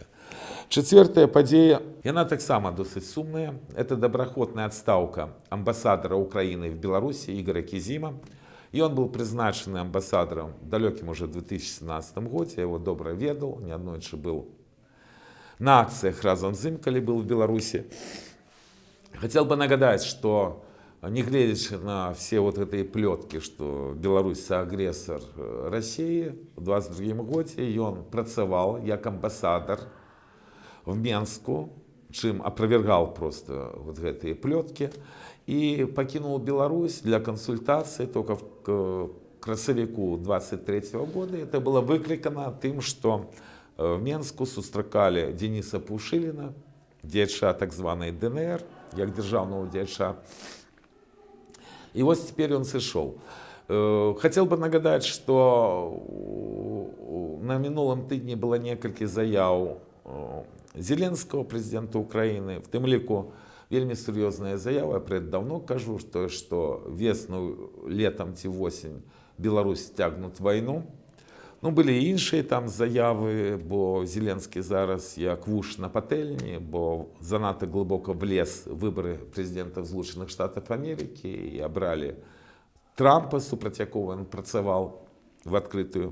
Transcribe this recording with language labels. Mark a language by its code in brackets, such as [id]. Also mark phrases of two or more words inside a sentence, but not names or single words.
[be] Чацвёртая падзея, яна таксама досыць сумная. Это добраахвотная адстаўка амбасадара Украіны в Беларусі Ігора Кізіма. Ён быў прызначаны амбасадарам в далёкім уже 2017 годзе, я его добра ведаў, неаднойчы быў на акциях разом с им, коли [ru] был в Беларуси. Хотел бы нагадать, что не глядя на все вот эти плетки, что Беларусь агрессор России, в 22 году он працавал как амбассадор в Менску, чем опровергал просто вот эти плетки, и покинул Беларусь для консультации только в красавіку 23 года. Это было выкликано тем, что в Менску [be] сустракалі Дениса Пушилина, дзеяча так званой ДНР, як дзяржаўнага дзеяча. [ru] И вот теперь он [be] сышоў. [ru] Хотел бы [be] нагадать, что на мінулым тыдні было некалькі заяў Зеленского, [ru] президента Украины, [be] в тым ліку вельмі сур'ёзная заява. [ru] Я про это давно кажу, что весну, летом ці восень Беларусь тягнут войну. [be] Ну, былі і іншыя там заявы, бо Зеленскі зараз як вуш на патэльні, бо занадта глыбока влез выборы прэзідэнта Злучаных Штатаў Амерыкі і абралі Трампа, супраць якога ён працаваў в адкрытую.